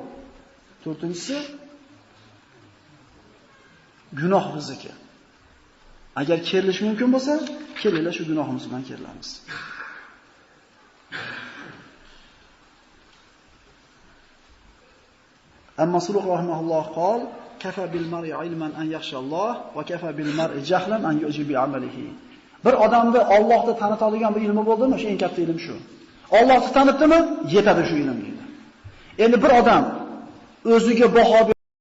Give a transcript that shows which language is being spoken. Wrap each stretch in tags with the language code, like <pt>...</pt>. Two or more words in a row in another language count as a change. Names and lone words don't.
<uz>To'rtinchisi, gunoh bizniki. Agar kerilish mumkin bo'lsa, kelinglar shu gunohimiz bilan kerilamiz.</uz> <ar>أما Suluh رحمه الله قال, كفى بالمرء علما أن يخشى الله وكفى بالمرء جهلا أن يعجب بعمله.</ar> <uz>Bir odamni Allohni tanitadigan bir ilmi bo'ldimi? Shu eng katta ilm shu. Allohni tanitdimi? Yetadi shu ilm deydi. Endi bir odam o'ziga baho</uz>